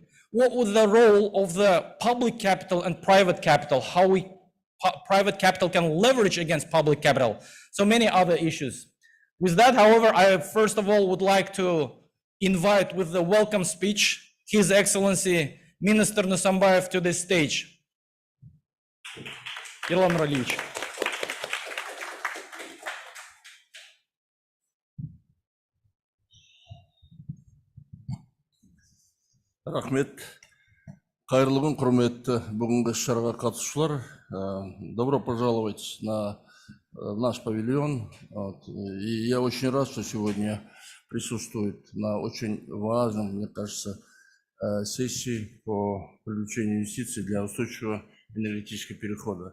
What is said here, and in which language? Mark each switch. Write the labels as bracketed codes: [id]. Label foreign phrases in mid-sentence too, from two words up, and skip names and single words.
[en] What was the role of the public capital and private capital? How private capital can leverage against public capital? So many other issues. With that, however, I first of all would like to invite with the welcome speech, His Excellency Minister Nsanbayev to this stage. [kk] Ерлан Нуралиевич. Рахмет. Қайырлы күн, құрметті бүгінгі шараға қатысушылар. [ru] Добро пожаловать на наш павильон. И я очень рад, что сегодня присутствует на очень важном, мне кажется, сессии по привлечению инвестиций для устойчивого энергетического перехода.